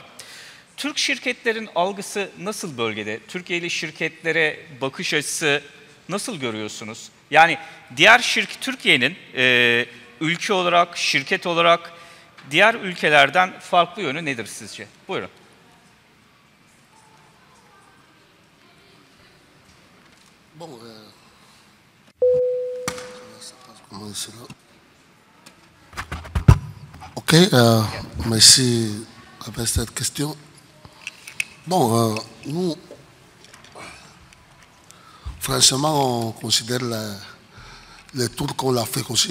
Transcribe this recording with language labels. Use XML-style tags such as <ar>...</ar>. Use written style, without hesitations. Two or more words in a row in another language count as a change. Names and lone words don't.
<tr>Türk şirketlerin algısı nasıl bölgede? Türkiye'li şirketlere bakış açısı nasıl görüyorsunuz? Yani diğer Türkiye'nin ülke olarak, şirket olarak diğer ülkelerden farklı yönü nedir sizce? Buyurun.</tr> <fr>Bon, ok, merci avec cette question. Bon, nous, franchement, on considère les Turcs comme l'Afrique aussi.</fr>